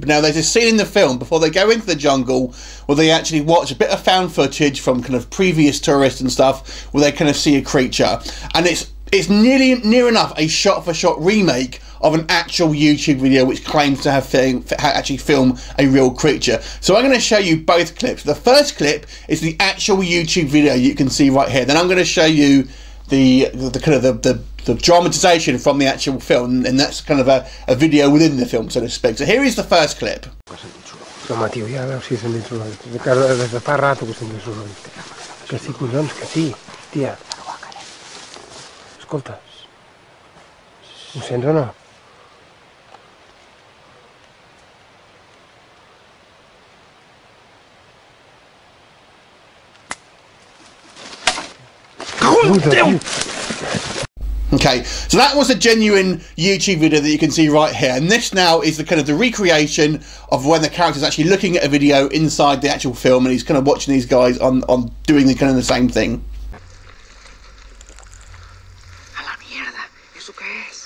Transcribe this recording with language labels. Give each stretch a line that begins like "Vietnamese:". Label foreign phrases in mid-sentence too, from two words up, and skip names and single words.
English: Now, there's a scene in the film before they go into the jungle where they actually watch a bit of found footage from kind of previous tourists and stuff, where they kind of see a creature, and it's near enough a shot-for-shot remake of an actual YouTube video which claims to have actually filmed a real creature. So I'm going to show you both clips. The first clip is the actual YouTube video you can see right here. Then I'm going to show you the dramatization from the actual film, and that's kind of a video within the film, so to speak. So here is the first clip.
Catalan: Home, tio, ja veus si és dins un orit. Des de fa rato que estem dins un orit. Que sí, collons, que sí, tia. Escolta, ho sents o no?
English: Okay, so that was a genuine YouTube video that you can see right here, and this now is the kind of the recreation of when the character's actually looking at a video inside the actual film, and he's kind of watching these guys on doing the kind of the same thing.
Spanish: A la mierda, ¿eso qué es?